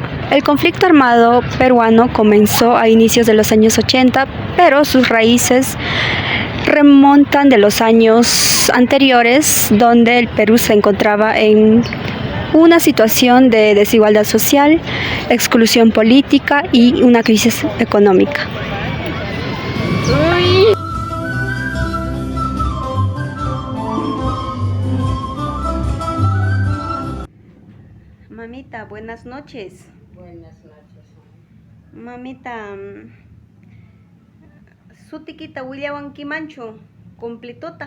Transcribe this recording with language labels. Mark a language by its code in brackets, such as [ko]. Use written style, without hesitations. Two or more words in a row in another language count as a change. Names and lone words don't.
[es] El conflicto armado peruano comenzó a inicios de los años 80, pero sus raíces remontan de los años anteriores, donde el Perú se encontraba en una situación de desigualdad social, exclusión política y una crisis económica. Mamita, buenas noches. Buenas noches. [qu] Mamita, sutikita willawan kimanchu, completota.